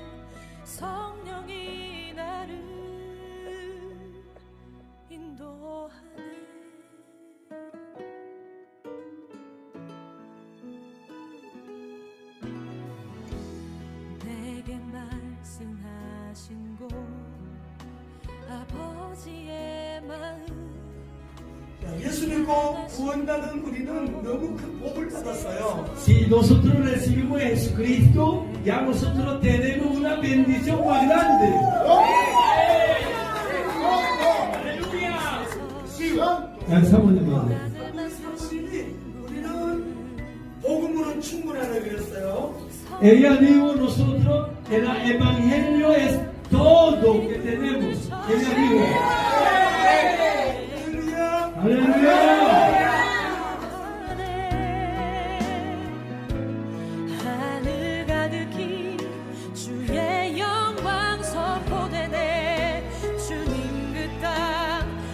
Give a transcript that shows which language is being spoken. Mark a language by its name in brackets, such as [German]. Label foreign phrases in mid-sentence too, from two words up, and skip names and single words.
[Korean] 성령이 나를 인도하네 내게 말씀하신 곳 아버지의 마음 예수 믿고 구원받은 우리는 너무 큰 복을 받았어요. [Spanish] Si nosotros recibimos a Jesucristo, ya nosotros tenemos una bendición más grande. [Korean] 감사합니다. 우리는 복음으로 충분하다 그랬어요. [Spanish] Ella dijo nosotros el evangelio es todo que tenemos. Ella dijo. aleluya. [Korean] 하늘 가득히 주의 영광 선포되네 주님 그 땅